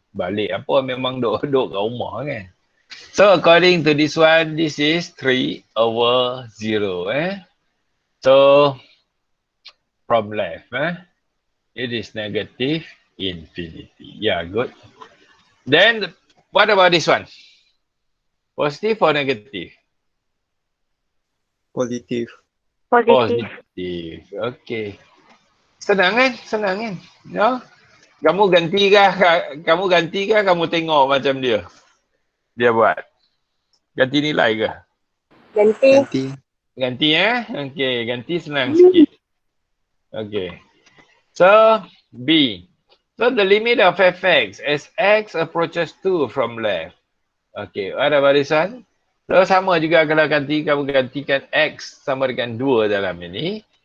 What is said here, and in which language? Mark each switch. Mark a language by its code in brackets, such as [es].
[ms] Balik apa memang duduk kat rumah kan. [en] So according to this one, this is 3 over 0. So from left, it is negative infinity. Yeah, good. Then what about this one? Positive or negative? [ms] Positif. Positif. [en] Positive. Okay. [ms] Senang kan? [en] No? [ms] Kamu ganti kah kamu tengok macam dia? Dia buat. Ganti nilai ke? Ganti. Ganti. Ganti Okey, ganti senang sikit. Okey. [en] So, B. So, the limit of fx as x approaches 2 from left. [ms] Okey, ada barisan? So, sama juga kalau kamu gantikan x sama dengan 2 dalam ini.